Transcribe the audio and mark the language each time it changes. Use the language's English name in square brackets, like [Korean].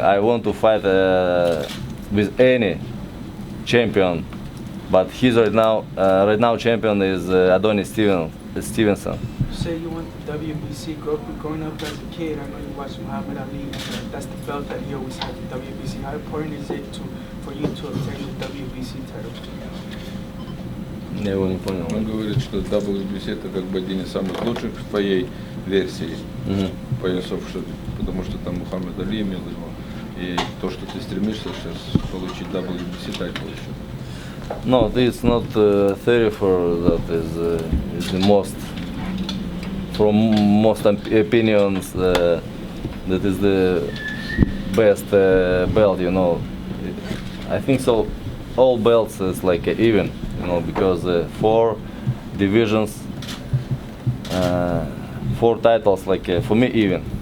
[English] I want to fight with any champion, but he's right now champion is Adonis Stevenson. You say you want the WBC. Growing up as a kid, I know you watched Mohammadi, and that's the belt that he always had, the WBC. How important is it for you to obtain the WBC title? [Russian] Я его не понял. Он говорит, что WBC это как бы один из самых лучших в твоей версии поясов, потому что там Мухаммад Али имел его. И то, что ты стремишься сейчас получить WBC title еще. [English] No, it's not 34 that is the most, from most opinions, that is the best belt, you know. I think so. All belts is like even, you know, because 4 divisions, 4 titles, like for me even.